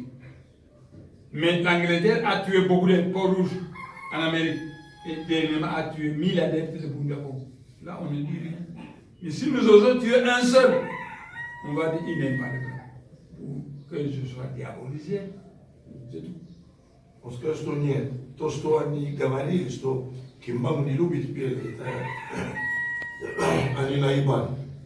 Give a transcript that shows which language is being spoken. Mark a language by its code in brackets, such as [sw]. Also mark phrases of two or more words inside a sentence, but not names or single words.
[fr] Mais l'Angleterre a tué beaucoup de peaux rouges en Amérique. Et dernièrement a tué 1000 adeptes de Bunyago. Là, on ne dit rien. Mais si nous osons tuer un seul, on va dire qu'il n'aime pas les blancs. Ou que je sois diabolisé. C'est tout. [ru] Он сказал, что нет. То, что они говорили, что Кимбангу не любит белых, это они наебали.